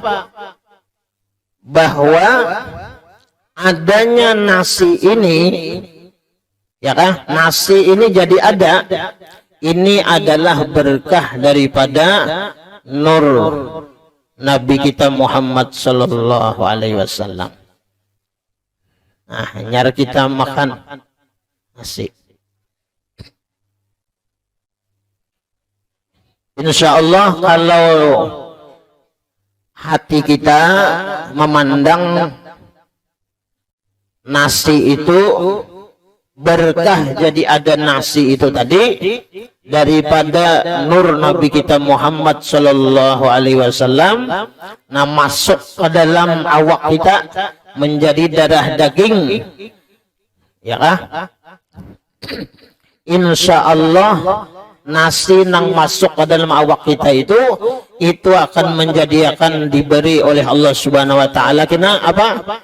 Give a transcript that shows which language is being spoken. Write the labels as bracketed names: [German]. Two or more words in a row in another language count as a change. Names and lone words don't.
[Indonesian] Bahwa adanya nasi ini, ya kan? Nasi ini jadi ada. Ini adalah berkah daripada nur Nabi kita Muhammad [Arabic] صلى الله عليه وسلم. [Banjar] Nah, nyar kita makan nasi. [Arabic] إن شاء الله [Indonesian] kalau hati kita memandang nasi itu berkah, jadi ada nasi itu tadi daripada nur Nabi kita Muhammad [Arabic] صلى الله عليه وسلم, [Banjar] nah masuk ke dalam awak kita menjadi darah daging, ya kah? [Arabic] إن شاء الله [Banjar] nasi nang masuk ke dalam awak kita itu akan akan diberi oleh [Arabic] الله سبحانه وتعالى [Banjar] kena apa?